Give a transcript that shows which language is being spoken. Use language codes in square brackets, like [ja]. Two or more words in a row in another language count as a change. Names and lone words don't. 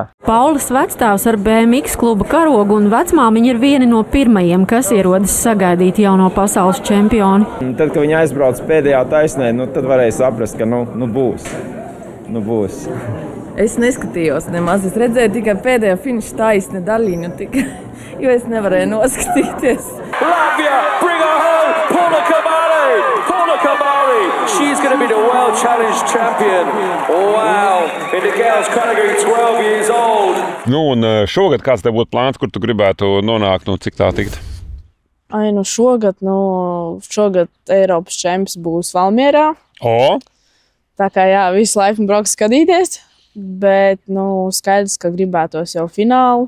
[lv] Paulas vecstāvs ar BMX kluba karogu un vecmāmiņa ir vieni no pirmajiem, kas ierodas sagaidīt jauno pasaules čempioni. Tad, kad viņi aizbrauc pēdējā taisnē, tad varēja saprast, ka būs. Es neskatījos nemaz, es redzēju tikai pēdējā finiša taisne daļiņu, jo es nevarēju noskatīties. [en] Latvia, bring her home, Paula Kamali, she's going to be the World Challenge champion. Wow, in the girls category, 12 years old. [lv] Un šogad kāds tev būtu plāns, kur tu gribētu nonākt, cik tā tikt? Šogad Eiropas čemps būs Valmierā. Tā kā visu laiku brauks skatīties. Bet, skaidrs, ka gribētos jau finālu.